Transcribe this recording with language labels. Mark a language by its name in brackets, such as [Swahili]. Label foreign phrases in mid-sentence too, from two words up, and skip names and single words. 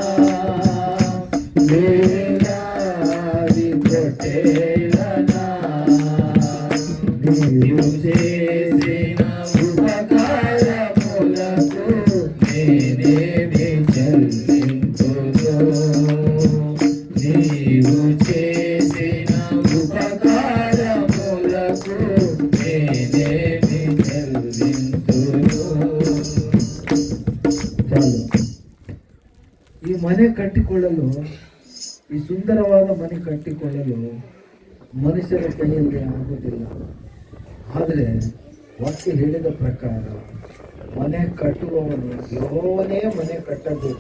[Telugu] వేలాది పొట్టేలనా, నీవు చేసిన ఉపకారములకు నేనేమి చెల్లింతును, నీవు చేసిన ఉపకారములకు నేనేమి చెల్లింతును. చాలు. [Kannada] ಈ ಮನೆ ಕಟ್ಟಿಕೊಳ್ಳಲು, ಈ ಸುಂದರವಾದ ಮನೆ ಕಟ್ಟಿಕೊಳ್ಳಲು ಮನುಷ್ಯರ ಕೈಯಲ್ಲಿ ಆಗುವುದಿಲ್ಲ. ಆದರೆ ವಾಕ್ಯ ಹೇಳಿದ ಪ್ರಕಾರ ಮನೆ ಕಟ್ಟುವವನು ಯೆಹೋವನೇ ಮನೆ ಕಟ್ಟಬೇಕು.